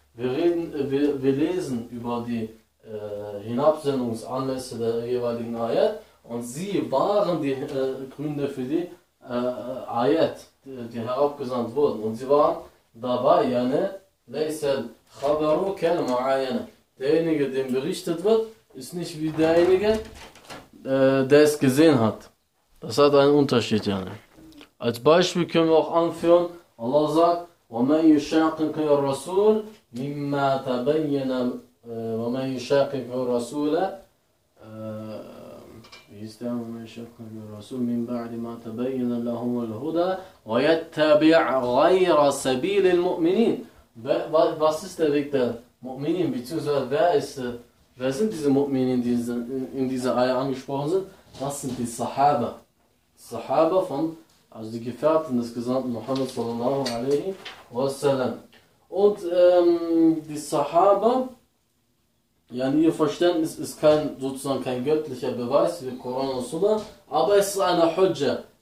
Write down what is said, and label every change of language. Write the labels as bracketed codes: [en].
[de] Wir lesen über die Hinabsendungsanlässe der jeweiligen Ayat und sie waren die Gründe für die Ayat, die herabgesandt wurden. Und sie waren dabei, yani, [ar] leysel khabaru kel mu'ayyana. [de] Derjenige, dem berichtet wird, ist nicht wie derjenige, der es gesehen hat. Das hat einen Unterschied, yani. [ar] Als Beispiel können wir auch anführen, Allah sagt, وَمَنْ يُشَاقِقِ الرَّسُولِ مِمَّا تَبَيَّنَ وَمَنْ يُشَاقِقِ الرَّسُولَ يستعمل من شق الرسول من بعد ما تبين لهم الهدى ويتبع غير سبيل المؤمنين. [de] Was ist der Weg der Mu'minin? Beziehungsweise wer sind diese Mu'minin, die in dieser Ayah angesprochen sind? Das sind die Sahaba. Sahaba von, also die Gefährten des Gesandten Muhammad sallallahu alaihi wasallam. Und die Sahaba, ja, ihr Verständnis ist kein, sozusagen kein göttlicher Beweis wie Koran und Sunna, aber es ist eine Hujja.